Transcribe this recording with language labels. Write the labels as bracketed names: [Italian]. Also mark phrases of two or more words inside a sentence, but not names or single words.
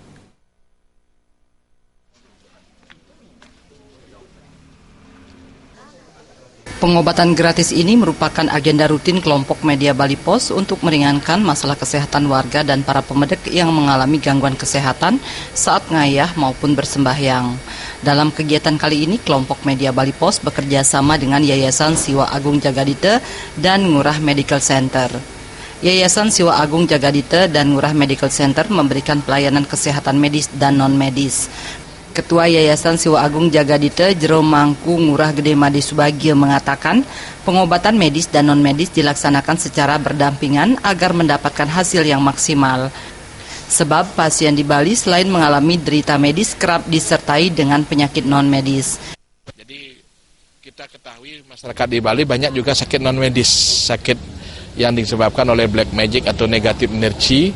[Indonesian] Pengobatan gratis ini merupakan agenda rutin kelompok Media Bali Pos untuk meringankan masalah kesehatan warga dan para pemedek yang mengalami gangguan kesehatan saat ngayah maupun bersembahyang. Dalam kegiatan kali ini, kelompok Media Bali Pos bekerja sama dengan Yayasan Siwa Agung Jagadita dan Ngurah Medical Center. Yayasan Siwa Agung Jagadita dan Ngurah Medical Center memberikan pelayanan kesehatan medis dan non-medis. Ketua Yayasan Siwa Agung Jagadita Jero Mangku Ngurah Gede Made Subagio mengatakan pengobatan medis dan non-medis dilaksanakan secara berdampingan agar mendapatkan hasil yang maksimal. Sebab pasien di Bali selain mengalami derita medis kerap disertai dengan penyakit non-medis. Jadi kita ketahui masyarakat di Bali banyak juga sakit non-medis, sakit yang disebabkan oleh [English] black magic [Indonesian] atau negatif energi.